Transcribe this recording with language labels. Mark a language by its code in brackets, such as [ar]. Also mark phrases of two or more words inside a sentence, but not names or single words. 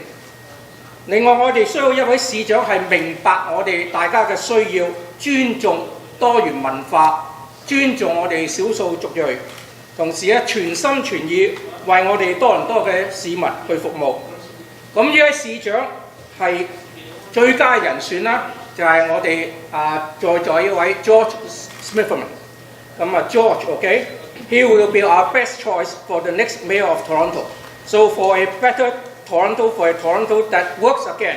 [yue] 另外，我哋需要一位市長係明白我哋大家嘅需要，尊重多元文化，尊重我哋少數族裔，同時咧全心全意為我哋多倫多嘅市民去服務。咁呢位市長係最佳人選啦，就係我哋在座呢位 George Smitherman。 [en] 咁 George，he will be our best choice for the next mayor of Toronto. So for a better Toronto, for a Toronto that works again.